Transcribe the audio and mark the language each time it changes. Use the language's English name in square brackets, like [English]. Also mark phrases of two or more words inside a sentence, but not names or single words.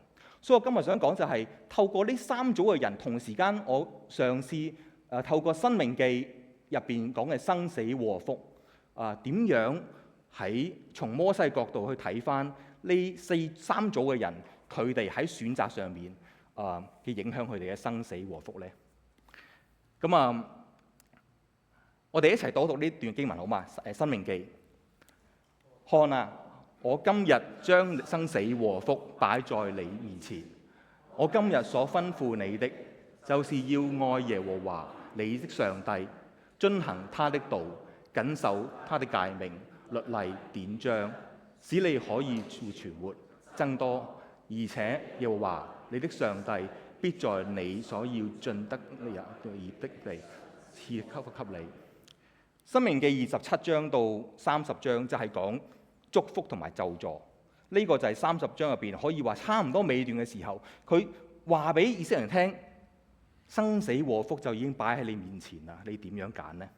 [Cantonese] 所以我今日想講就係透過呢三組嘅人，同時間我嘗試透過申命記入邊講嘅生死禍福點樣喺從摩西角度去睇翻呢三組嘅人，佢哋喺選擇上面嘅影響佢哋嘅生死禍福咧。咁我哋一齊讀呢段經文好嘛？申命記，看啊，我今日將生死禍福擺在你面前。我今日所吩咐你的，就是要愛耶和華你的上帝，遵行他的道，謹守他的誡命、律例、典章，使你可以存活、增多，而且耶和華你的上帝必在你所要進得業的地賜給你。申命記27章到30章就係講祝福同埋咒詛。呢個就係30章入邊可以話差唔多尾段嘅時候，佢話俾以色列人聽，生死禍福就已經擺喺你面前啦，你點樣揀呢？